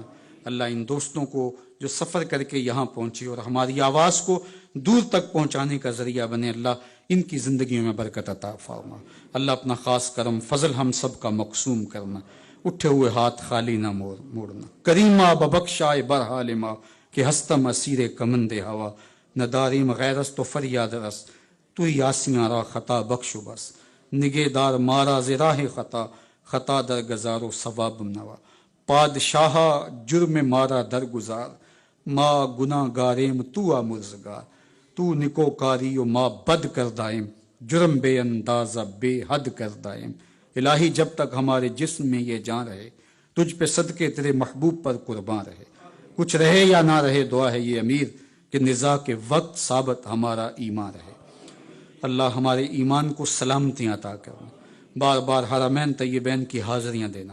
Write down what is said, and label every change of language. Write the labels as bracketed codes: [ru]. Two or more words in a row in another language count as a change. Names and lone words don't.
[ur] اللہ ان دوستوں کو جو سفر کر کے یہاں پہنچے اور ہماری آواز کو دور تک پہنچانے کا ذریعہ بنے، اللہ ان کی زندگیوں میں برکت عطا فرما۔ اللہ اپنا خاص کرم فضل ہم سب کا مقسوم کرنا، اٹھے ہوئے ہاتھ خالی نہ موڑنا۔ [fa] کریمہ ببخشا برحال ماں کہ ہستم اسیر کمند ہوا، نہ داریم غیرست تو فریاد رس، تو یاسیاں را خطا بخش و بس، نگے دار مارا ز راہ خطا، خطا در گزار و ثواب نوا، پادشاہ جرم مارا در گزار، ما گناہ گاریم تو آمرزگار، تو نکو کاری و ما بد کر دائم، جرم بے اندازہ بے حد کر دائم۔ [ur] الہی جب تک ہمارے جسم میں یہ جان رہے، تجھ پہ صدقے تیرے محبوب پر قرباں رہے۔ کچھ رہے یا نہ رہے، دعا ہے یہ امیر کہ نزاع کے وقت ثابت ہمارا ایمان رہے۔ اللہ ہمارے ایمان کو سلامتی عطا کرنا، بار بار حرمین طیبین کی حاضریاں دینا۔